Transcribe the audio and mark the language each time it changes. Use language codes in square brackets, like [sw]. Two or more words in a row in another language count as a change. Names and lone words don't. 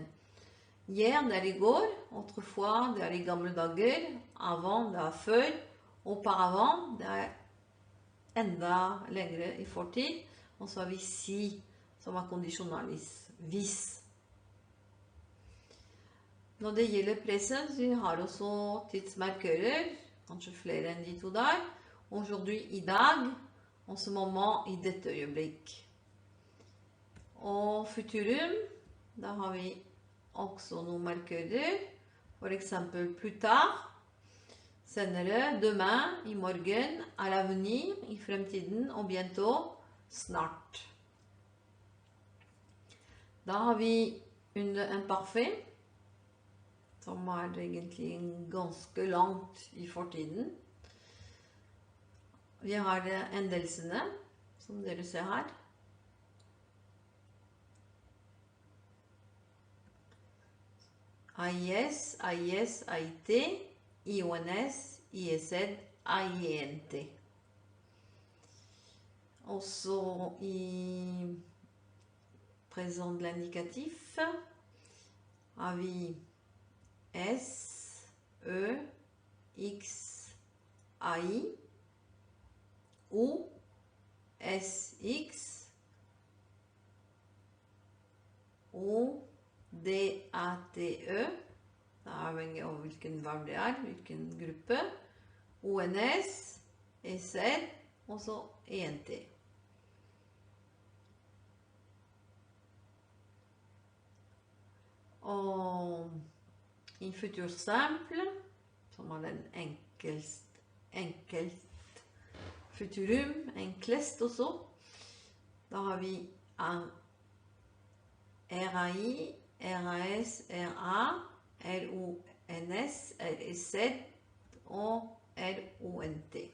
[no] Hier, det er i går, autrefois, det er i gamle dager, avant, det er før, auparavant, det er enda lengre i fortid, og så har vi si, som er kondisjonalis, hvis. Når det gjelder presens, vi har også tidsmarkører, kanskje flere enn de 2 der. [fr] Aujourd'hui, [no] i dag, [fr] en ce moment, [no] i dette øyeblikk. Og futurum, da har vi også noen markører, for eksempel [fr] plus tard, [no] senere, demain, i morgen, [fr] à l'avenir, [no] i fremtiden, og bientôt, snart. Da har vi under imparfait, som er egentlig ganske langt i fortiden. Vi har endelsene, som dere ser her. [fr] AIS, AIS, AIT, IONS, ISZ, AINT. [no] Også i [fr] présent de l'indicatif [no] har vi S, E, X, AI, O, SX, O, DATE, det er avhengig av hvilken verb det er, hvilken gruppe, ONS, essaie, og så ent. Og i [fr] futur simple, [no] som er den enkelt futurum, enklest også, da har vi RAI, RAS, RA, RONS, REZ og RONT.